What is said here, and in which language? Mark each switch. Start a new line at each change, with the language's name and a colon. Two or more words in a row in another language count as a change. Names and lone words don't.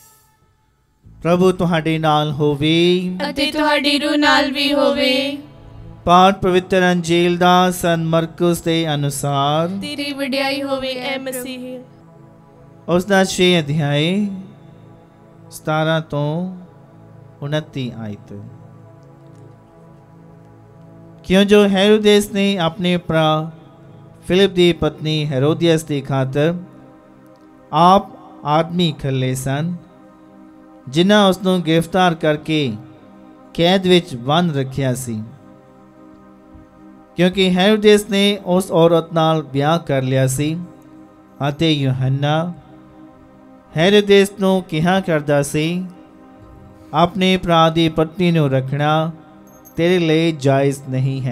Punjabi: ਪ੍ਰਭੂ ਤੁਹਾਡੇ ਨਾਲ ਹੋਵੇ ਅਤੇ ਤੁਹਾਡੀ ਰੂਹ ਨਾਲ ਭੀ ਹੋਵੇ। ਪਾਠ ਪਵਿੱਤਰ ਅੰਜੀਲ ਦਾ ਸਨ ਮਰਕਸ ਦੇ ਅਨੁਸਾਰ। ਤੇਰੀ ਵਡਿਆਈ ਹੋਵੇ ਐ ਮਸੀਹ। ਉਸ ਦਾ 6 ਅਧਿਆਏ 17 ਤੋਂ 29 ਆਇਤ। ਕਿਉਂ ਜੋ ਹੇਰੋਦੇਸ ਨੇ ਅਪਣੇ ਭਰਾ ਫਿਲਿਪ ਕੀ ਪਤਨੀ ਹੇਰੋਦਿਅਸ ਕੀ ਖ਼ਾਤਰ ਆਪ ਆਦਮੀ ਖਲੇ ਸਨ ਜਿਨ੍ਹਾਂ ਉਸਨੂੰ ਗ੍ਰਿਫ਼ਤਾਰ ਕਰਕੇ ਕੈਦ ਵਿੱਚ ਬੰਦ ਰੱਖਿਆ ਸੀ, ਕਿਉਂਕਿ ਹੇਰੋਦੇਸ ਨੇ ਉਸ ਔਰਤ ਨਾਲ ਵਿਆਹ ਕਰ ਲਿਆ ਸੀ ਅਤੇ ਯੂਹੰਨਾ ਹੇਰੋਦੇਸ ਨੂੰ ਕਿਹਾ ਕਰਦਾ ਸੀ ਅਪਣੇ ਭਰਾ ਦੀ ਪਤਨੀ ਨੂੰ ਰੱਖਣਾ ਤੇਰੇ ਲਿਏ ਜਾਇਜ਼ ਨਹੀਂ ਹੈ।